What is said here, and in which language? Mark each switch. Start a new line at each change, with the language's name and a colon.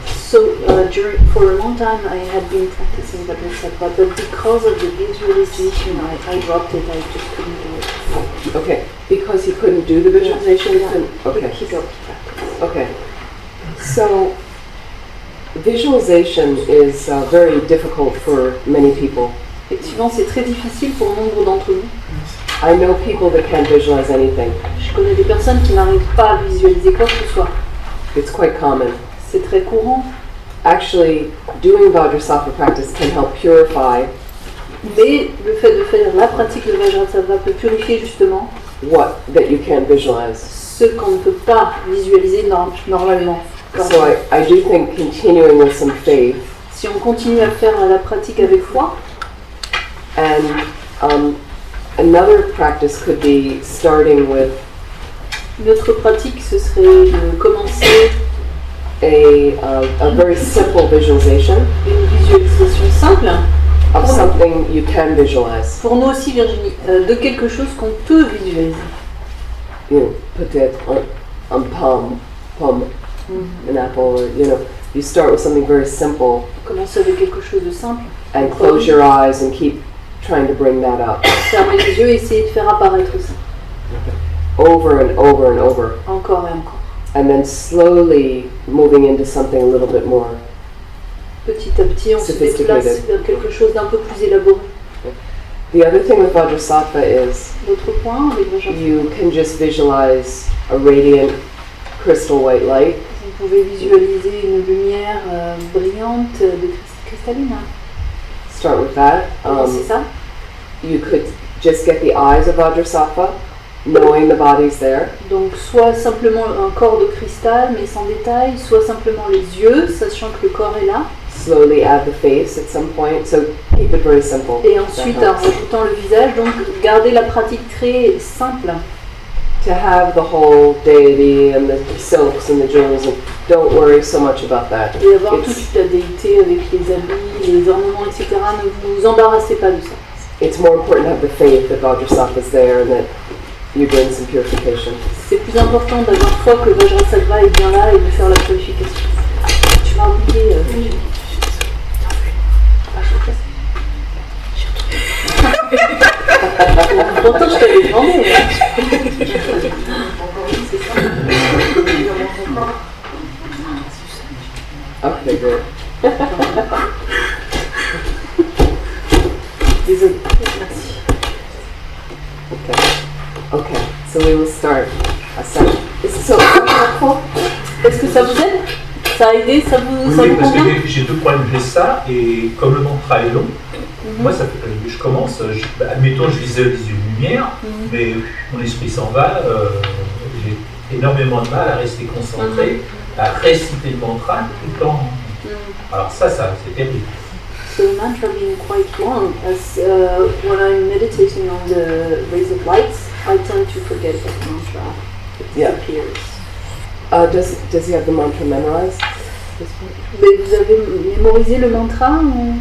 English: So, for a long time I had been practicing Vajrassatva, but because of the visualization I dropped it, I just couldn't do it. Okay, because he couldn't do the visualization? Okay. Keep up practice. Okay. So, visualization is very difficult for many people.
French: Effectivement, c'est très difficile pour nombre d'entre nous.
English: I know people that can't visualize anything.
French: Je connais des personnes qui n'arrivent pas à visualiser quoi que ce soit.
English: It's quite common.
French: C'est très courant.
English: Actually, doing Vajrassatva practice can help purify
French: Mais le fait de faire la pratique de Vajrassatva peut purifier justement
English: that you can't visualize.
French: ce qu'on ne peut pas visualiser normalement.
English: So I do think continuing with some faith
French: Si on continue à faire la pratique avec foi,
English: and another practice could be starting with
French: notre pratique ce serait de commencer
English: a very simple visualization
French: une visualisation simple
English: of something you can visualize.
French: pour nous aussi Virginie, de quelque chose qu'on peut visualiser. Peut-être un pomme,
English: an apple, or you start with something very simple
French: Commencer avec quelque chose de simple,
English: and close your eyes and keep trying to bring that up
French: fermer les yeux et essayer de faire apparaître ça,
English: over and over and over,
French: encore et encore.
English: and then slowly moving into something a little bit more.
French: Petit à petit, on se déplace vers quelque chose d'un peu plus élaboré.
English: The other thing with Vajrassatva is
French: L'autre point avec Vajrassatva,
English: you can just visualize a radiant crystal white light.
French: vous pouvez visualiser une lumière brillante de cristalline.
English: Start with that.
French: C'est ça.
English: You could just get the eyes of Vajrassatva, knowing the body's there.
French: Donc soit simplement un corps de cristal mais sans détail, soit simplement les yeux, sachant que le corps est là.
English: Slowly add the face at some point, so keep it very simple.
French: Et ensuite en rajoutant le visage, donc garder la pratique très simple.
English: To have the whole deity and the silks and the jewels, and don't worry so much about that.
French: Et avoir toute la déité avec les habits, les ornements, etc. Ne vous embarrassez pas de ça. It's more important to have the faith that Vajrassatva is there and that you're doing some purification. C'est plus important d'avoir foi que Vajrassatva est bien là et de faire la purification. Tu m'as oublié. Pourtant je t'avais demandé.
English: Okay, good. These are.
French: Merci.
English: Okay, so we will start a session. Is it so helpful?
French: Est-ce que ça vous aide? Ça a aidé? Ça vous Oui, parce convient? que j'ai deux problèmes. J'ai ça et comme le mantra est long, moi ça fait, je commence, admettons je visualise une lumière, mais mon esprit s'en va, j'ai énormément de mal à rester concentré, à réciter le mantra tout le temps. Alors ça c'est terrible.
English: So the mantra being quite long, as when I'm meditating on the rays of lights, I tend to forget that the mantra appears. Does he have the mantra memorized?
French: Mais vous avez mémorisé le mantra ou...